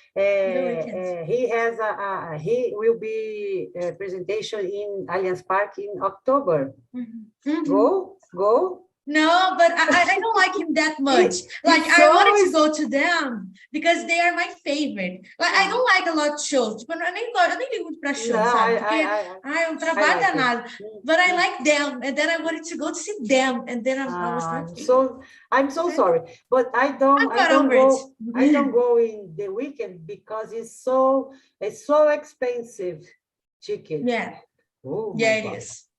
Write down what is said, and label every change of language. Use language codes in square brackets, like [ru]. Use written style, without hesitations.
[en] weekends. He will be a presentation in Allianz Park in October. Go. No, but I don't like him that much. Like, I wanted to go to them because they are my favorite. Like, I don't like a lot of shows. [pt] Tipo, eu nem ligo muito pra show, sabe? Porque é um trabalho danado. [en] But I like them, and then I wanted to go to see them, and then I was not able. I'm so sorry, but I don't go in the weekend because it's so expensive ticket. Yeah. Oh, yeah, God. It is.